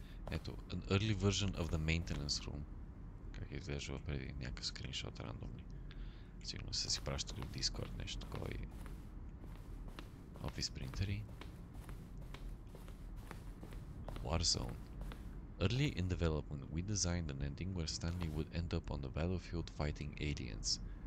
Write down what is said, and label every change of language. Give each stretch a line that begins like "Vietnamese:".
Bulgarian: Ето,
English: an early version of the maintenance room.
Bulgarian: Как изглежда преди някакъв скриншот рандомни. Сигурно са си пращали в Discord нещо такова и офис принтери.
English: Warzone. Early in development, we designed an ending where Stanley would end up on the battlefield fighting aliens.